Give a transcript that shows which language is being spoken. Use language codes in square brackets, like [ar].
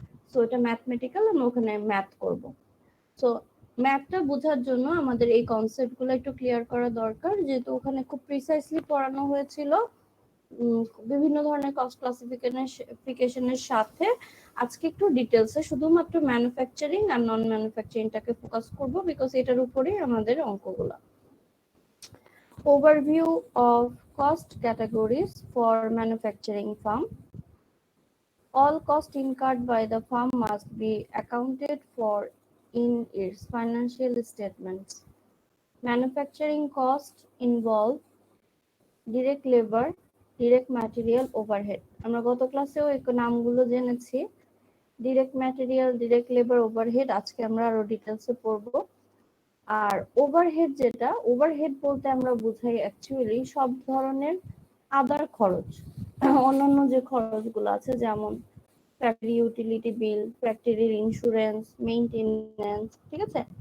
[bn] So এটা mathematical, আমি ওখানে ম্যাথ করব। সো ম্যাথটা বোঝার জন্য আমাদের এই কনসেপ্টগুলো একটু ক্লিয়ার করা দরকার, যেহেতু ওখানে খুব প্রিসাইসলি পড়ানো হয়েছিল বিভিন্ন ধরনের কস্ট ক্লাসিফিকেশনের সাথে। আজকে একটু ডিটেলসে শুধুমাত্র ম্যানুফ্যাকচারিং আর নন ম্যানুফ্যাকচারিংটাকে ফোকাস করব, বিকজ এটার উপরেই আমাদের অঙ্কগুলো। [en] Overview of cost categories for manufacturing firm. All costs incurred by the firm must be accounted for in its financial statements. Manufacturing costs involve direct labor, direct material, overhead. [bn] আমরা গত ক্লাসেও এই নামগুলো জেনেছি, direct material, direct labour, overhead. আজকে আমরা আরো ডিটেলসে পড়বো। আর ওভারহেড, যেটা ওভারহেড বলতে আমরা বুঝাই অ্যাকচুয়ালি সব ধরনের আদার খরচ, অন্যান্য যে খরচগুলো আছে, যেমন ফ্যাক্টরি ইউটিলিটি বিল, ফ্যাক্টরির ইন্স্যুরেন্স, মেইনটেনেন্স, ঠিক আছে।